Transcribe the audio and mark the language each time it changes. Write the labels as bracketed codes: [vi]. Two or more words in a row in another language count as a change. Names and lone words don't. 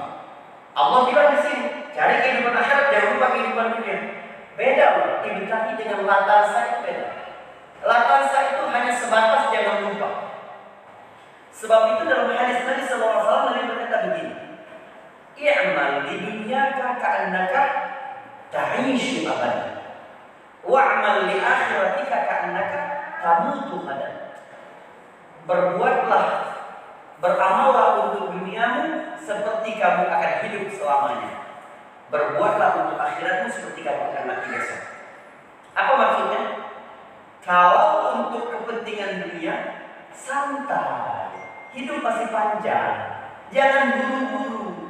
[id] Allah bilang di sini, cari kehidupan akhirat, jangan lupa kehidupan dunia. Beda loh, dibentahi dengan latarsa itu beda. Latarsa itu hanya sebatas jangan lupa. Sebab itu dalam hadis Nabi SAW, Nabi berkata begini, [ar] اعمل لدنياك كأنك تعيش أبدا، واعمل لآخرتك كأنك تموت أبدا. [id] Berbuatlah, beramallah untuk duniamu seperti kamu akan hidup selamanya. Berbuatlah untuk akhiratmu seperti kamu akan mati besok. Apa maksudnya? Kalau untuk kepentingan dunia, santai, hidup masih panjang, jangan buru-buru.